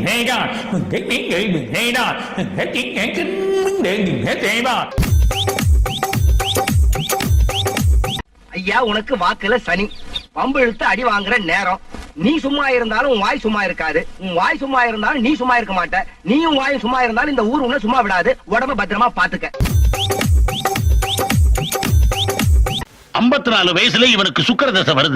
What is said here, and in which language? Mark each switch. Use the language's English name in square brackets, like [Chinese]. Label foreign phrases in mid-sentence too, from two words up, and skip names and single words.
[Vietnamese] ra cái kiến nghị mình nghe đó cái kiến nghị cái vấn đề gì hết thế ba. [Tamil] ஐயா உனக்கு வாக்குல சனி பம்பு இழுத்து அடி வாங்குற நேரம் நீ சும்மா இருந்தாலும் உன் வாய் சும்மா இருக்காது உன் வாய் சும்மா இருந்தாலும் நீ சும்மா இருக்க மாட்ட நீயும் வாயும் சும்மா இருந்தாலும் இந்த ஊர் உன்னை சும்மா விடாது உடம்ப பத்திரமா பாத்துக்க 54 வயசுல இவனுக்கு சுக்கிர தசை வருது.